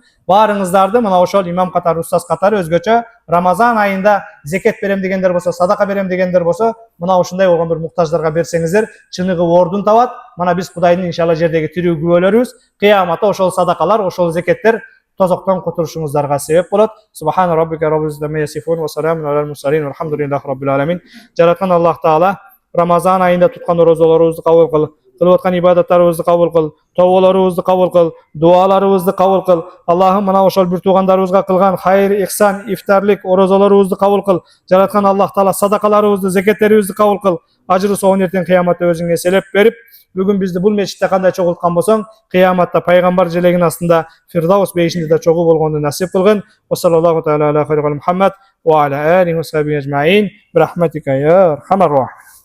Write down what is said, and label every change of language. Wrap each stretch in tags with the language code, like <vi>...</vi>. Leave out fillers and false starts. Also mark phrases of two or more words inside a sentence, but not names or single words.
<ky>Барыңыздарды мына ошол имам катары, устаз катары өзгөчө Рамазан айында зекет берем дегендер болсо, садака берем дегендер болсо, мына ушундай болгон бир муктаждарга берсеңиздер, чыныгы ордун табат. Мына биз Кудайдын иншалла жердеги тирүү күбөлөрүбүз. Кыяматта ошол садакалар, ошол зекеттер тозоктон кутулушуңуздарга себеп болот.</ky> <ar>سبحان ربك رب العزة عما يصفون وسلام على المرسلين والحمد لله رب العالمين.</ar> <ky>Жараткан Аллах Таала Рамазан айында туткан орозолорубузду кабыл кыл, кылып аткан ибадаттарыбызды кабыл кыл, тоболорубузду кабыл кыл, дуаларыбызды кабыл кыл. Аллахым мына ошол бир туугандарыбызга кылган хайыр, ихсан, ифтарлык орозолорубузду кабыл кыл. Жараткан Аллах Таала садакаларыбызды, зекеттерибизди кабыл кыл. Ажры соон эртең кыяматта өзүңө эселеп берип, бүгүн бизди бул мечитте кандай чогулткан болсоң, кыяматта пайгамбар желегинин астында Фирдаус бейишинде да чогуу болгонду насип кылгын.</ky> <ar>وصلى الله تعالى على خير محمد وعلى آله وصحبه أجمعين. برحمتك يا أرحم الراحم.</ar>